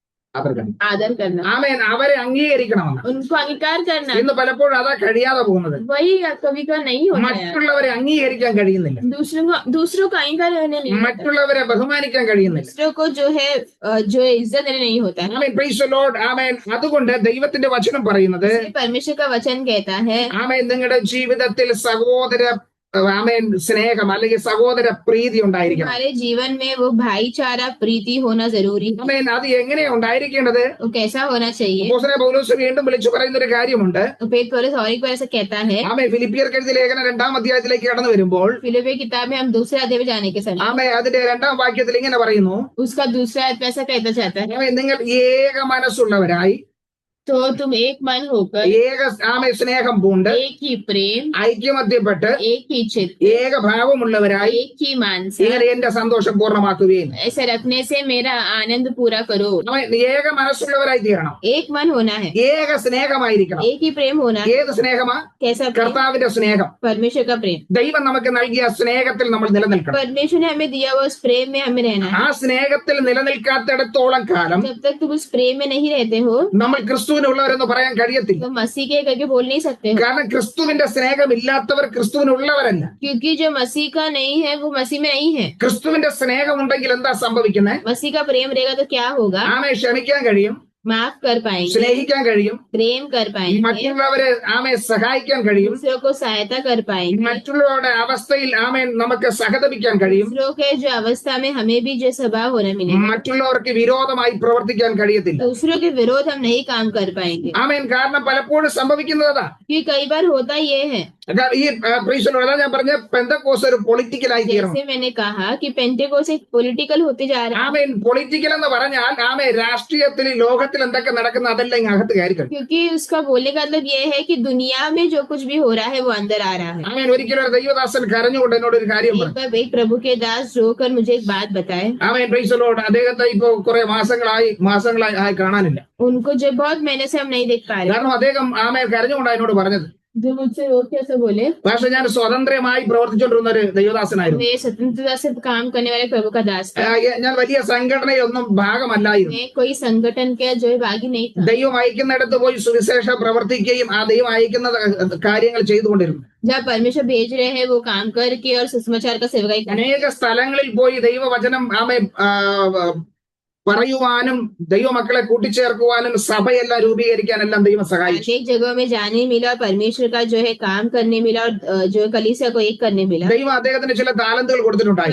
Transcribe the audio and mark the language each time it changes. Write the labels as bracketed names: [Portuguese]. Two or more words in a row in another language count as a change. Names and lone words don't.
[Malayalam] ആദരിക്കണം. [Hindi] आदर करना, [Malayalam] ആമേൻ. അവരെ അംഗീകരിക്കണമെന്ന്. [Hindi] उनको अंगीकार करना। [Malayalam] ഇന്ന് പലപ്പോഴും അതാ കഴിയാതെ പോകുന്നത്. [Hindi] वही कभी का नहीं होता है। [Malayalam] മറ്റുള്ളവരെ അംഗീകരിക്കാൻ കഴിയുന്നില്ല, [Hindi] दूसरों को अंगीकार करने नहीं होता है। [Malayalam] മറ്റുള്ളവരെ ബഹുമാനിക്കാൻ കഴിയുന്നില്ല. [Hindi] दूसरों को जो है जो इज्जत देने नहीं होता है। [Malayalam] ആമേൻ. [English] Praise the Lord. [Malayalam] ആമേൻ. അതുകൊണ്ട് ദൈവത്തിന്റെ വചനം പറയുന്നത്, [Hindi] इसलिए परमेश्वर का वचन कहता है, [Malayalam] ആമേൻ, നിങ്ങളുടെ ജീവിതത്തിൽ സഹോദര ആമേൻ സ്നേഹം അല്ലെങ്കിൽ സഹോദര പ്രീതി ഉണ്ടായിരിക്കണം. [Hindi] हमारे जीवन में वो भाईचारा प्रीति होना जरूरी है। [Malayalam] ആമേൻ. അത് എങ്ങനെയാ ഉണ്ടായിരിക്കേണ്ടത്? [Hindi] वो कैसा होना चाहिए? [Malayalam] അപ്പോസ്തലനായ പൗലോസ് വീണ്ടും വിളിച്ചു പറയുന്ന ഒരു കാര്യമുണ്ട്. [Hindi] पौलुस और एक बार ऐसा कहता है। [Malayalam] ആമേൻ. ഫിലിപ്പിയർക്ക് എഴുതിയ ലേഖനം 2-ാം അധ്യായത്തിലേക്ക് കടന്നു വരുമ്പോൾ, [Hindi] फिलिप्पी किताब में हम दूसरे अध्याय में जाने के समय [Malayalam] ആമേൻ, അതിന്റെ 2-ാം വാക്യത്തിൽ ഇങ്ങനെ പറയുന്നു, [Hindi] उसका दूसरा अध्याय ऐसा कहता चाहता है, [Malayalam] ആമേൻ, നിങ്ങൾ ഏക മനസ്സുള്ളവരായി, [Hindi] तो तुम एक मन होकर [Malayalam] ഏക ആമേൻ സ്നേഹം പൂണ്ട്, [Hindi] एक ही प्रेम, [Malayalam] ഐക്യമത്യപ്പെട്ട് [Hindi] एक ही चित्त, [Malayalam] ഏക ഭാവമുള്ളവരായി [Hindi] एक ही मानस, [Malayalam] ഇങ്ങനെ എന്റെ സന്തോഷം പൂർണ്ണമാക്കുകയും. [Hindi] ऐसे रखने से मेरा आनंद पूरा करो। [Malayalam] ആമേൻ. ഏക മനസ്സുള്ളവരായി തീരണം, [Hindi] एक मन होना है, [Malayalam] ഏക സ്നേഹമായിരിക്കണം. [Hindi] एक ही प्रेम होना है। [Malayalam] ഏത് സ്നേഹമാ? [Hindi] कैसा प्रेम? [Malayalam] കർത്താവിന്റെ സ്നേഹം. [Hindi] परमेश्वर का प्रेम। [Malayalam] ദൈവം നമുക്ക് നൽകിയ സ്നേഹത്തിൽ നമ്മൾ നിലനിൽക്കണം. [Hindi] परमेश्वर ने हमें दिया हुआ उस प्रेम में हमें रहना है। [Malayalam] ആ സ്നേഹത്തിൽ നിലനിൽക്കാത്തിടത്തോളം കാലം [Hindi] जब तक तुम उस प्रेम में नहीं रहते हो, [Malayalam] നമ്മൾ ക്രിസ്തുവിനുള്ളവരെന്ന് പറയാൻ കഴിയത്തില്ല. [Hindi] तो मसीह के करके बोल नहीं सकते हो, [Malayalam] കാരണം ക്രിസ്തുവിന്റെ സ്നേഹമില്ലാത്തവർ ക്രിസ്തുവിനുള്ളവരല്ല. [Hindi] क्योंकि जो मसीह का नहीं है वो मसीह में नहीं है। [Malayalam] ക്രിസ്തുവിന്റെ സ്നേഹം ഉണ്ടെങ്കിൽ എന്താ സംഭവിക്കുന്നത്? [Hindi] मसीह का प्रेम रहेगा तो क्या होगा? [Malayalam] ആമെ ക്ഷമിക്കാൻ കഴിയും, [Hindi] माफ कर पाएंगे, [Malayalam] സ്നേഹിക്കാൻ കഴിയും, [Hindi] प्रेम कर पाएंगे, [Malayalam] മറ്റുള്ളവരെ ആമെ സഹായിക്കാൻ കഴിയും, [Hindi] दूसरों को सहायता कर पाएंगे, [Malayalam] മറ്റുള്ളവരുടെ അവസ്ഥയിൽ ആമേൻ നമുക്ക് സഹതപിക്കാൻ കഴിയും, [Hindi] दूसरों के जो अवस्था में हमें भी जो स्वभाव होना मिलेगा। [Malayalam] മറ്റുള്ളവർക്ക് വിരോധമായി പ്രവർത്തിക്കാൻ കഴിയത്തില്ല. [Hindi] दूसरों के विरोध हम नहीं काम कर पाएंगे, [Malayalam] ആമേൻ. കാരണം പലപ്പോഴും സംഭവിക്കുന്നതാ. [Hindi] क्योंकि कई बार होता ये है, [Malayalam] ഈ പ്രീശനോട് ഞാൻ പറഞ്ഞ പെന്തക്കോസ് ഒരു പൊളിറ്റിക്കലായി തീരണം. [Hindi] जैसे मैंने कहा कि पेंटेकोस एक पॉलिटिकल होते जा रहा है, [Malayalam] ആമേൻ. പൊളിറ്റിക്കൽ എന്ന് പറഞ്ഞാൽ ആമേ രാഷ്ട്രീയത്തിൽ ലോകത്തിൽ എന്തൊക്കെ നടക്കുന്ന അതെല്ലാം ഇങ്ങ് അകത്ത് കയറി കഴിയും. [Hindi] क्योंकि उसका बोलने का मतलब ये है कि दुनिया में जो कुछ भी हो रहा है वो अंदर आ रहा है। [Malayalam] ആമേൻ. ഒരിക്കലും ഒരു ദൈവദാസൻ കരഞ്ഞുകൊണ്ട് എന്നോട് ഒരു കാര്യം പറഞ്ഞു. [Hindi] एक बार एक प्रभु के दास रोकर मुझे एक बात बताए, [Malayalam] ആമേൻ. പ്രൈസലോട്. അദ്ദേഹത്തെ ഇപ്പൊ കുറെ മാസങ്ങളായി കാണാനില്ല. [Hindi] उनको जो बहुत महीने से हम नहीं देख पा रहे, [Malayalam] കാരണം അദ്ദേഹം ആമേൻ കരഞ്ഞുകൊണ്ട് എന്നോട് പറഞ്ഞത്, [Hindi] जो मुझसे वो कैसे बोले, [Malayalam] പക്ഷെ ഞാൻ സ്വതന്ത്രമായി പ്രവർത്തിച്ചുകൊണ്ടിരുന്ന ഒരു ദൈവദാസനായിരുന്നു. [Hindi] मैं स्वतंत्रता से काम करने वाले प्रभु का दास था। [Malayalam] ഞാൻ വലിയ സംഘടനയൊന്നും ഭാഗമല്ലായിരുന്നു. [Hindi] मैं कोई संगठन के जो है भागी नहीं था। [Malayalam] ദൈവം അയക്കുന്നിടത്ത് പോയി സുവിശേഷം പ്രവർത്തിക്കുകയും ആ ദൈവം അയക്കുന്ന കാര്യങ്ങൾ ചെയ്തുകൊണ്ടിരുന്നു. [Hindi] जब परमेश्वर भेज रहे हैं वो काम करके और सुसमाचार का सेवकाई करने, [Malayalam] അനേക സ്ഥലങ്ങളിൽ പോയി ദൈവവചനം ആമേ പറയുവാനും ദൈവമക്കളെ കൂട്ടിച്ചേർക്കുവാനും സഭയെല്ലാം രൂപീകരിക്കാനെല്ലാം ദൈവം സഹായിച്ചു. [Hindi] अनेक जगहों में जाने मिला और परमेश्वर का जो है काम करने मिला और जो कलीसिया को एक करने मिला। [Malayalam] ദൈവം അദ്ദേഹത്തിന് ചില താലന്തുകൾ കൊടുത്തിട്ടുണ്ടായി.